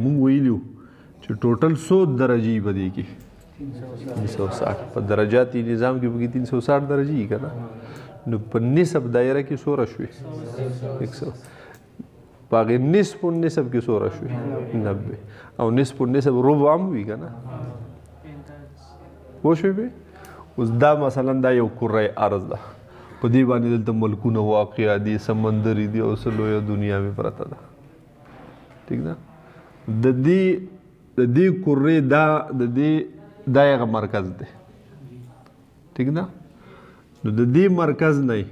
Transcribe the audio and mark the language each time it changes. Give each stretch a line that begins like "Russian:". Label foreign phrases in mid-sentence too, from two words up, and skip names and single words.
Pashto: مونږ ویلو چې ټوټل 100 درجې به دی کې 360 په درجاتي نظام کې به 360 درجې که نه نو په نصف دایره کې څومره شوې 100 په هغې نصف و نصف کې څومره شوې 90 او نصف و نصف ربع هم وي که نه پوه شوې پې اوس دا مثلا دا یو کره ارض ده په دې باندې دلته ملکونه واقع دي سمندري دي او څه لویه دنیا مې پرته ده ټیک ده د دې کره دا یغه مرکز دی ټیک ده نو د دې مرکز نه